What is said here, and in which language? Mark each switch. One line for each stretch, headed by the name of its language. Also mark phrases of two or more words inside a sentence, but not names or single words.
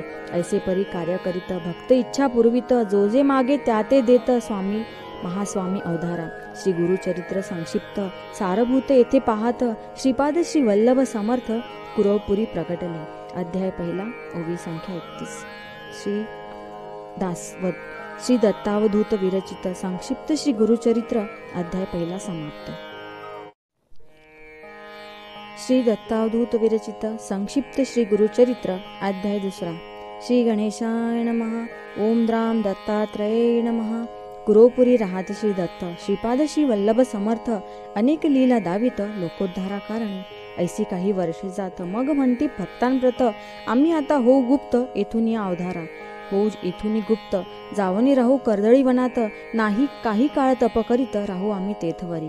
Marathi: ऐसे परी कार्य करीत भक्त इच्छा पुरवित. जो जे मागे त्या ते देत स्वामी महास्वामी अवधारा. श्री गुरुचरित्र संक्षिप्त सारभूत येथे पाहत श्रीपाद श्री वल्लभ समर्थ कुरवपुरी प्रकटले. अध्याय पहिला ओवी संख्या 31. श्री दासवत श्री दत्तावधूत विरचित संक्षिप्त श्री गुरुचरित्र अध्याय पहिला समाप्त. श्री दत्तावधूत विरचित संक्षिप्त श्री गुरुचरित्र अध्याय दुसरा.
Sanskrit: श्री गणेशाय नमः. ओम द्राम दत्तात्रेय नमः.
Marathi: कुरवपुरी राहत श्री दत्त श्रीपाद श्री वल्लभ समर्थ अनेक लीला दावित लोकोद्धारा कारणे. ऐसी काही वर्षे जात मग म्हणती भक्तांप्रत आम्ही आता हो गुप्त येथून या अवधारा. हो येथून गुप्त जावनी राहू कर्दळी वनात. नाही काही काळ तप करीत राहू आम्ही तेथवरी.